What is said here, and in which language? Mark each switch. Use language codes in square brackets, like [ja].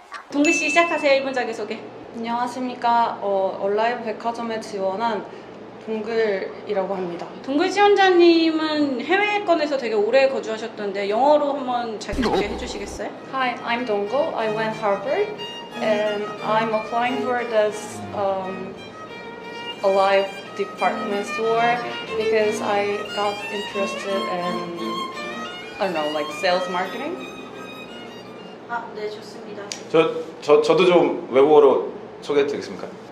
[ko] 동글씨 시작하세요. 1분 자기소개. 안녕하십니까. 얼라이브 백화점에 지원한 동글이라고 합니다. 동글 지원자님은 해외권에서 되게 오래 거주하셨던데 영어로 한번 자기소개 해주시겠어요? [en] Hi, I'm Dongle. I went Harvard and I'm applying for this Alive department store because I got interested in, I don't know, like sales marketing. [ko] 네, 좋습니다. 저도 좀 외국어로 소개해 드리겠습니까?